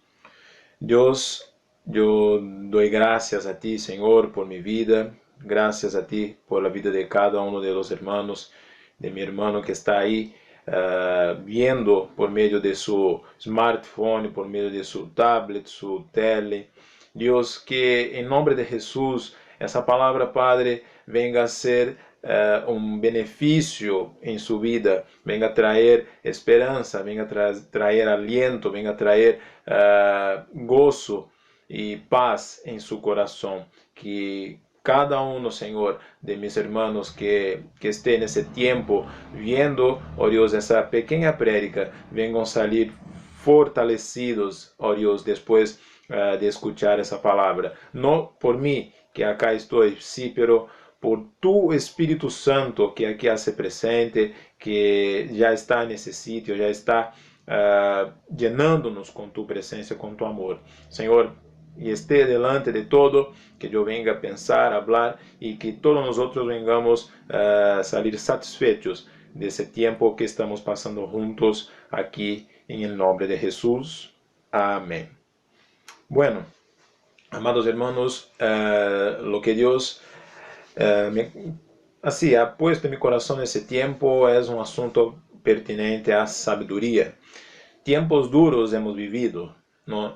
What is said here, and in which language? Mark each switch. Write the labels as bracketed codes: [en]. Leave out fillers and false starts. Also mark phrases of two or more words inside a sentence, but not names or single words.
[es] Dios, yo doy gracias a ti, Señor, por mi vida. Gracias a ti por la vida de cada uno de los hermanos, de mi hermano que está ahí viendo por medio de su smartphone, por medio de su tablet, su tele. Dios, que en nombre de Jesús, [pt] essa palavra, Padre, venga a ser um benefício em sua vida, venga a trazer esperança, venga a trazer aliento, venga a trazer gozo e paz em seu coração. [es] Que cada uno, Senhor, de mis hermanos que esté [pt] nesse tempo [es] viendo, oh Dios, [pt] essa pequena prédica, [es] vengan salir fortalecidos, oh Dios, después de escuchar [pt] essa palavra. No por mim, que acá estou, [es] sí, pero [pt] por tu Espírito Santo que aqui [es] hace presente, [pt] que já está nesse sítio, já está llenando-nos com tu presença, com tu amor. Senhor, e [es] esté delante de todo, [pt] que eu venga a pensar, a falar, e que todos nós outros [es] vengamos salir [pt] satisfeitos desse tempo que estamos passando juntos aqui, em nome de Jesus. Amém. [es] Bueno, amados hermanos, lo que Dios así ha puesto en mi corazón ese tiempo es un asunto pertinente a sabiduría. Tiempos duros hemos vivido, ¿no?